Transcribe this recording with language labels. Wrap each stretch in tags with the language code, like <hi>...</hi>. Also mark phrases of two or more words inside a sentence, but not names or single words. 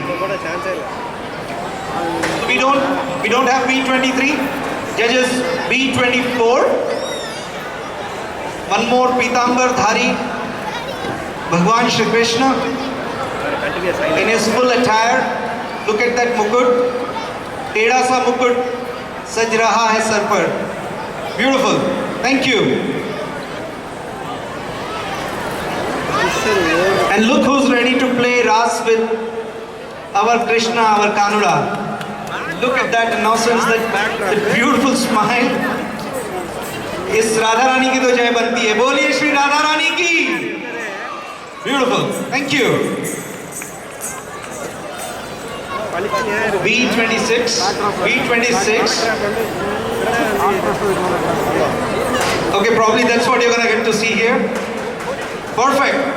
<en>We don't have B23. Judges B24. One more Pitambar Dhari, Bhagwan Shri Krishna in his full attire. Look at that mukut.</en> <hi>टेढ़ा सा मुकुट सज रहा है सर पर.</hi> <en>Beautiful. Thank you. And look who's ready to play Ras with our Krishna, our Kanuda. Look at that innocence, that beautiful smile.</en> <hi>इस राधा रानी की तो जय बनती है. बोलिए श्री राधा रानी की.</hi> <en>Beautiful. Thank you. B26. B26. Okay, probably that's what you're gonna get to see here. Perfect.</en>